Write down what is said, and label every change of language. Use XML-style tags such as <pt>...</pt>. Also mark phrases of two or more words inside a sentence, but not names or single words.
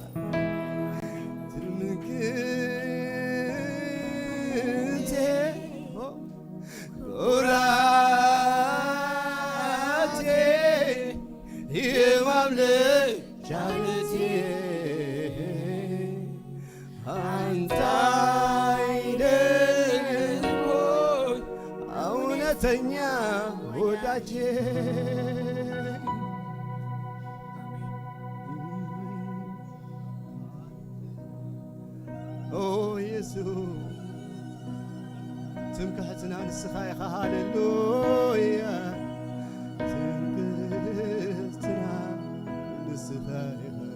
<am>ትምክህቴ ኩራቴ የማምለክ ዓለቴ አንተ አይደለም ወይ እውነተኛ ወዳጄ</am> <ti>ኦ ኢየሱስ ትምክሕትና ንስኻ ኢኻ ሃሌሉያ ትምክሕትና ንስኻ ኢኻ</ti>